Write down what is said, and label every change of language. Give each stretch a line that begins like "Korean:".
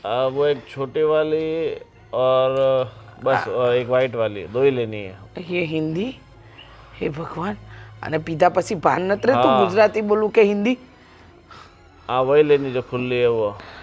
Hindi: वो एक छोटी वाली और बस एक वाइट वाली, दो ही लेनी है.
Gujarati: ये હિન્દી, હે ભગવાન. અને પીધા પછી ભાન નથી રહેતું ગુજરાતી બોલું કે હિન્દી?
Hindi: हाँ वही लेनी जो खुली है वो.